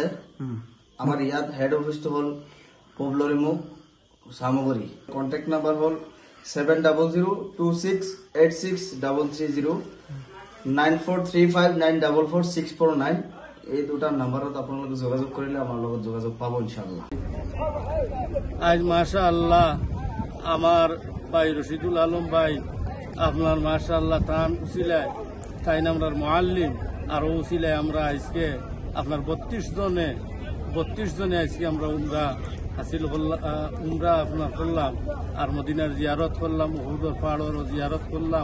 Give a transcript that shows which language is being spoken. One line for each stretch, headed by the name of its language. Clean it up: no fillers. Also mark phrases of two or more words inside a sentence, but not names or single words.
Assamese: আমাৰ ইয়াত হেড অফিচটো হ'ল পবলৰিমুখ সামগ্ৰী। কণ্টেক্ট নাম্বাৰ হ'ল 7002686330 9435944649। এই দুটা নাম্বাৰত আপোনালোকে যোগাযোগ কৰিলে আমাৰ লগত যোগাযোগ পাব
Arabic: إن شاء الله.
Bangla: আজ
Arabic: ما شاء الله
Bangla: আমার ভাই রশিদুল আলম ভাই আপনার
Arabic: ما شاء الله
Bangla: তান উসিলায় তাই নামরার মুআল্লিম আর উসিলায় আমরা আজকে আপনার 32 জনে আজকে আমরা উমরা আপনার করলাম আর মদিনার জিয়ারত করলাম, উহুদের পাহাড়ের জিয়ারত করলাম।